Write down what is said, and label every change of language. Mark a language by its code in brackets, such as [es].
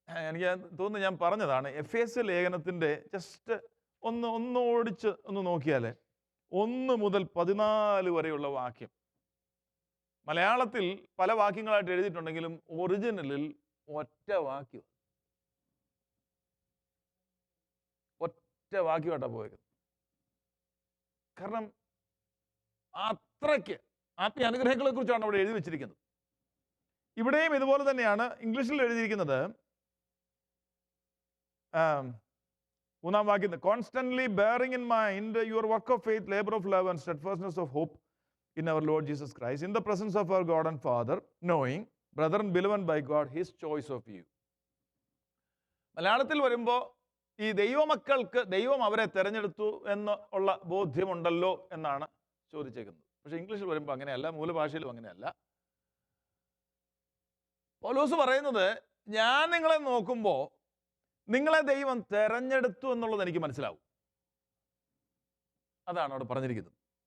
[ml] എനിക്ക് തോന്നുന്നു ഞാൻ പറഞ്ഞതാണ്. എഫേസ്യ ലേഖനത്തിൻ്റെ ജസ്റ്റ് ഒന്ന് ഓടിച്ച് ഒന്ന് നോക്കിയാൽ 1 മുതൽ 14 വരെയുള്ള വാക്യം മലയാളത്തിൽ പല വാക്യങ്ങളായിട്ട് എഴുതിയിട്ടുണ്ടെങ്കിലും ഒറിജിനലിൽ ഒറ്റ വാക്യമായിട്ടാണ് പോയത്. കാരണം അത്രയ്ക്ക് ആത്മീയ അനുഗ്രഹങ്ങളെ കുറിച്ചാണ് അവിടെ എഴുതി വെച്ചിരിക്കുന്നത്. ഇവിടെയും ഇതുപോലെ തന്നെയാണ് ഇംഗ്ലീഷിൽ എഴുതിയിരിക്കുന്നത്. 3-ാം വാക്യത്തിൽ [en] Constantly bearing in mind your work of faith, labour of love and steadfastness of hope in our Lord Jesus Christ, in the presence of our God and Father, knowing, brethren beloved by God, his choice of you. [ml] മലയാളത്തിൽ വരുമ്പോൾ ഈ ദൈവമക്കൾക്ക് ദൈവം അവരെ തിരഞ്ഞെടുത്തു എന്ന് ഉള്ള ബോധ്യമുണ്ടല്ലോ എന്നാണ് ചോദിച്ചേക്കുന്നത്. പക്ഷെ ഇംഗ്ലീഷിൽ വരുമ്പോൾ അങ്ങനെയല്ല, മൂലഭാഷയിലും അങ്ങനെയല്ല. പൗലോസ് പറയുന്നത്, ഞാൻ നിങ്ങളെ നോക്കുമ്പോൾ നിങ്ങളെ ദൈവം തെരഞ്ഞെടുത്തു എന്നുള്ളത് എനിക്ക് മനസ്സിലാവും. അതാണ് അവിടെ പറഞ്ഞിരിക്കുന്നത്.